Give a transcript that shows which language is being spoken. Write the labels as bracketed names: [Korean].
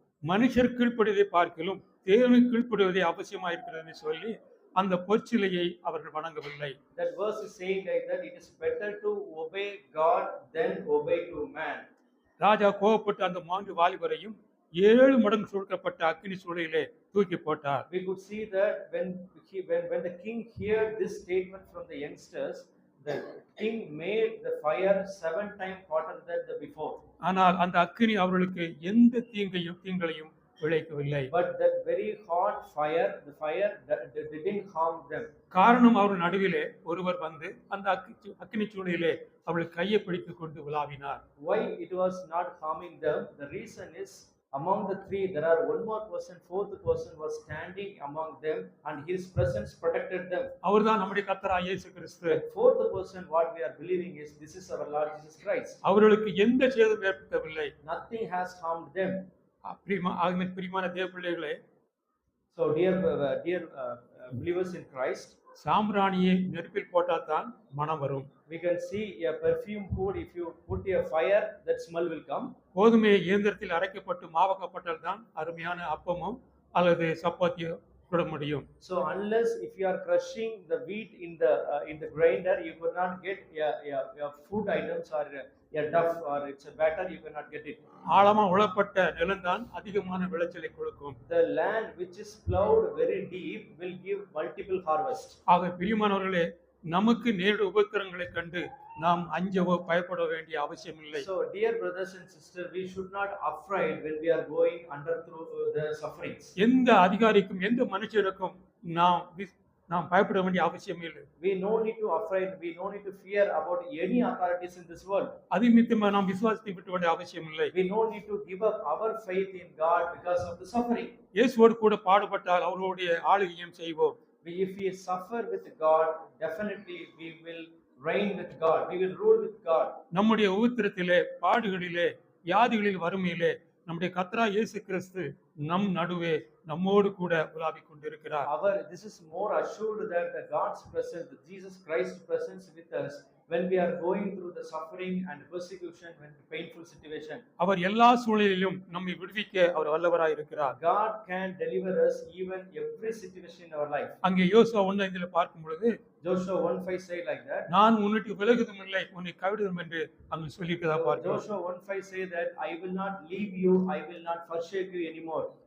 [Tamil] மனுஷர் கீழ்ப்படிவதை பார்க்கிலும் தேவனுக்கு கீழ்ப்படிவதே அவசியமா இருக்கிறதுன்னு சொல்லி அந்த பொற்சிலையை அவர்கள் வணங்கவில்லை. [English] That verse is saying like that it is better to obey God than obey to man. [Tamil] ராஜா கோபப்பட்டு அந்த 3 வாலிபரையும் 7 மடங்கு சுழற்றப்பட்ட அக்கினி சூளையிலே தூக்கி போட்டார். [English] We could see that when the king heard this statement from the youngsters, The king made the fire 7 times hotter than the before. [Tamil] ஆனால் அந்த அக்கினி அவர்களுக்கு எந்த தீங்களையும் விளைக்கவில்லை. [English] But that very hot fire, the fire that didn't harm them. [Tamil] காரணம் அவர்கள் நடுவிலே ஒருவர் வந்து அந்த அக்கினி சூளையிலே அவர்கள் கையை பிடித்துக் கொண்டு உலாவினார். [English] Why it was not harming them? The reason is, among the three there are one more person, fourth person was standing among them, and his presence protected them. [Tamil] அவர்தான் நம்முடைய கர்த்தராகிய இயேசு கிறிஸ்து. [English] The fourth person, what we are believing is, this is our Lord Jesus Christ. [Tamil] அவர்களுக்கு எந்த சேதமும் ஏற்படவில்லை. [English] Nothing has harmed them. [Tamil] பிரியமான தேவ பிள்ளைகளே, [English] So dear believers in Christ, [Tamil] சாம்பிராணியை நெருப்பில் போட்டால் தான் மனம் வரும். [English] we can see a perfume put, if you put a fire, that smell will come. [Tamil] கோதுமை இயந்திரத்தில் அரைக்கப்பட்டு மாவாக்கப்பட்டால் தான் அருமையான அப்பமும் அல்லது சப்பாத்தியோ சுட முடியும். [English] So unless if you are crushing the wheat in the grinder, you could not get a food items or a duff or it's a batter, you cannot get it. [Tamil] ஆழமா உழப்பட்ட நிலம்தான் அதிகமான விளைச்சலை கொடுக்கும். [English] The land which is plowed very deep will give multiple harvest. [Tamil] ஆக பிரியமானவர்களே, நமக்கு நேரிட உபத்திரங்களை கண்டு நாம் அஞ்சவோ பயப்பட வேண்டிய அவசியம் இல்லை. [English] So dear brothers and sisters, we should not afraid when we are going under through the sufferings. [Tamil] எந்த அதிகாரிக்கும் எந்த மனுஷனுக்கும் நாம் பயப்பட வேண்டிய அவசியம் இல்லை. [English] We no need to afraid, we no need to fear about any authorities in this world. [Tamil] அது நிமித்தமா நாம் விசுவாசத்தை விட்டு வேண்டிய அவசியம் இல்லை. [English] We no need to give up our faith in God because of the suffering. [Tamil] இயேசுவோடு கூட பாடுபட்டால் அவருடைய ஆளுகையும் செய்வோம். [English] If we suffer with God, definitely we will reign with God, we will rule with God. [Tamil] நம்முடைய உபத்திரத்திலே, பாடுகளிலே, வியாதிகளில், வறுமையிலே நம்முடைய கர்த்தராகிய இயேசு கிறிஸ்து நம் நடுவே நம்மோடு கூட உலாவிக் கொண்டிருக்கிறார். [English] This is more assured that the God's presence, the Jesus Christ presence with us when we are going through the suffering and persecution, when the painful situation. [Tamil] அவர் எல்லா சூழ்நிலையிலும் நம்மை விடுவிக்க அவர் வல்லவராய் இருக்கிறார். [English] God can deliver us even every situation in our life. [Tamil] அங்கே யோசுவா 1:5 பார்க்கும் பொழுது [English] Joshua 1:5 say like that. [Tamil] நான் உன்னை விலகுவதும் இல்லை, உன்னை கைவிடுவதும் என்று அங்கு சொல்லியிருக்கிறதா பார்க்கிறோம். [English] Joshua 1:5 say that I will not leave you, I will not forsake you anymore.